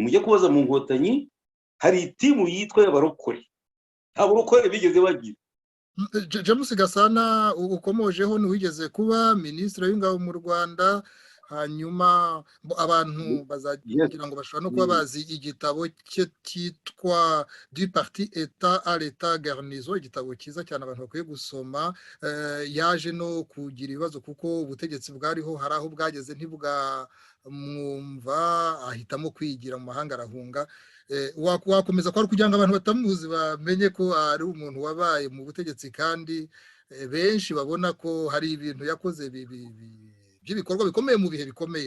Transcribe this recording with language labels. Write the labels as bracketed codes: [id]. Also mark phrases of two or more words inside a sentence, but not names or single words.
[rw] Mujye kubaza mu nkotanyi hari itimu yitwa y'abarokore, nta barokore bigeze bagira. James Gasana ukomojeho n'uwigeze kuba minisitiri w'ingabo mu Rwanda, hanyuma abantu bazagira ngo bashobora no kuba bazi igitabo cye cyitwa du parti état à l'état garnison, igitabo cyiza cyane abantu bakwiye gusoma. Yaje no kugira ibibazo kuko ubutegetsi bwariho hari aho bwageze ntibwamwumva, ahitamo kwigira mu mahanga arahunga. Wakomeza ko ari kugira ngo abantu batamuzi bamenye ko ari umuntu wabaye mu butegetsi kandi benshi babona ko hari ibintu yakoze by'ibikorwa bikomeye mu bihe bikomeye.